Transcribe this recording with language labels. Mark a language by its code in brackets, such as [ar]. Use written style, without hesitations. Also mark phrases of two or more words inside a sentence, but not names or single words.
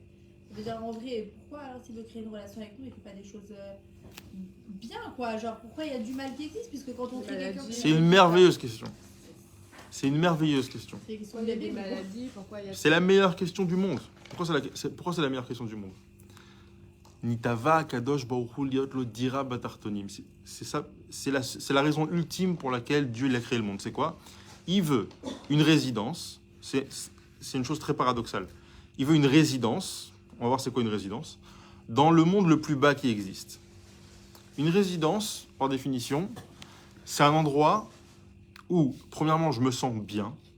[fr] Ça veut dire en vrai, pourquoi alors s'il veut créer une relation avec nous, il ne fait pas des choses bien, quoi? Genre, pourquoi il y a du mal qui existe, puisque quand on crée quelqu'un... C'est une merveilleuse question. C'est une merveilleuse question. C'est une question Pourquoi il y a de des bébé, quoi. maladies? Pourquoi il y a... C'est la meilleure question du monde. Pourquoi c'est la meilleure question du monde? [he] נתאווה הקדוש ברוך הוא להיות לו דירה בתחתונים. [fr] C'est ça, c'est la raison ultime pour laquelle Dieu il a créé le monde. C'est quoi? Il veut une résidence. C'est une chose très paradoxale. Il veut une résidence. On va voir c'est quoi une résidence. Dans le monde le plus bas qui existe. Une résidence, par définition, c'est un endroit où, premièrement, je me sens bien.